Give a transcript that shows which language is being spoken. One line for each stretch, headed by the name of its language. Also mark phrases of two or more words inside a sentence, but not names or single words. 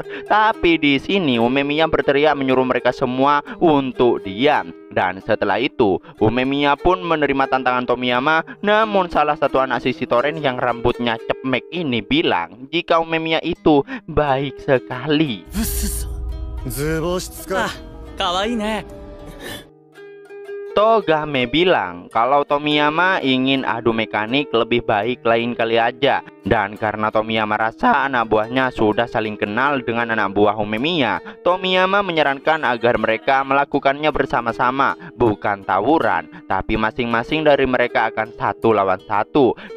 Indonesian: Tapi di sini Umemiya berteriak menyuruh mereka semua untuk diam. Dan setelah itu Umemiya pun menerima tantangan Tomiyama. Namun salah satu anak si Sitoren yang rambutnya cepmek ini bilang jika Umemiya itu baik sekali.
Japanese: 図星つか。かわいいね。
Indonesian: Togame bilang kalau Tomiyama ingin adu mekanik lebih baik lain kali aja. Dan karena Tomiyama rasa anak buahnya sudah saling kenal dengan anak buah Umemiya, Tomiyama menyarankan agar mereka melakukannya bersama-sama, bukan tawuran, tapi masing-masing dari mereka akan 1 lawan 1.